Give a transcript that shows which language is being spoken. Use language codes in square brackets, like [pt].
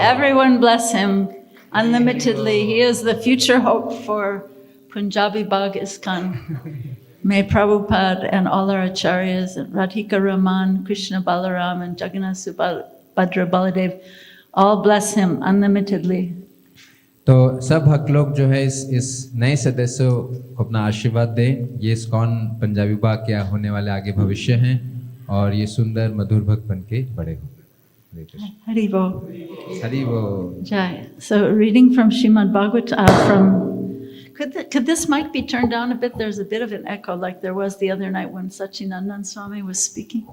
[en] Everyone bless him unlimitedly. He is the future hope for Punjabi Bagh ISKCON. May Prabhupada and all our acharyas, and Radhika Raman, Krishna Balaram, and Jagannath Subhadra Baladev all bless him unlimitedly. [hi] तो सब भक्त लोग जो है इस नए सदस्यों को अपना आशीर्वाद दें। ये इस्कॉन पंजाबी बाग क्या होने वाले आगे भविष्य हैं और ये सुंदर मधुर भक्त बन के बड़े हों। हरि बोल। हरि बोल। Jai. [en] So reading from Srimad Bhagavatam could this mic be turned down a bit? There's a bit of an echo like there was the other night when Sachinandan Swami was speaking.